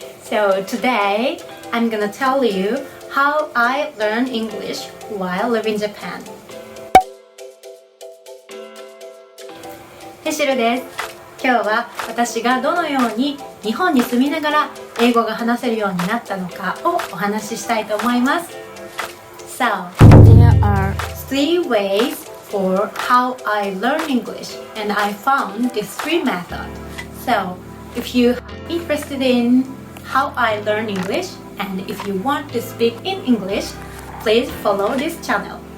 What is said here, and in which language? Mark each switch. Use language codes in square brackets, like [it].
[en] So today I'm gonna tell you how I learn English while living in Japan. [ja] てしるです。今日は私がどのように日本に住みながら英語が話せるようになったのかをお話ししたいと思います。 [en] So, there are 3 ways for how I learn English, and I found these 3 methods. So, if you are interested in how I learn English, and if you want to speak in English, please follow this channel.